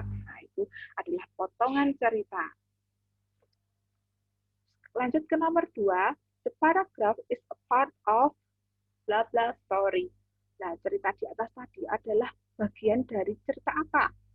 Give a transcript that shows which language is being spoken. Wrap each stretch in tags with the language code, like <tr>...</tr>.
<id>Nah, itu adalah potongan cerita. Lanjut ke nomor 2,</id> <en>the paragraph is a part of blah blah story.</en> <id>Nah, cerita di atas tadi adalah bagian dari cerita apa?</id>